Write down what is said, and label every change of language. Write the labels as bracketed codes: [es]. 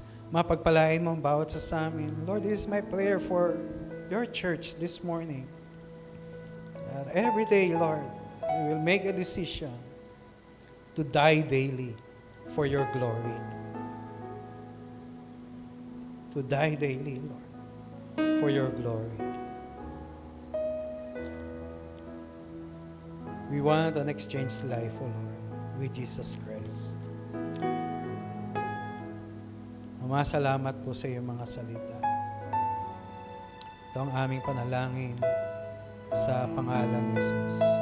[tl] Mapagpalain mo ang bawat sa amin. [en] Lord, this is my prayer for your church this morning. That every day, Lord, we will make a decision to die daily for your glory. To die daily, Lord, for your glory. We want an exchanged life, O Lord, with Jesus Christ. [tl] Ama, salamat po sa iyong mga salita. Ito ang aming panalangin sa pangalan ni Jesus.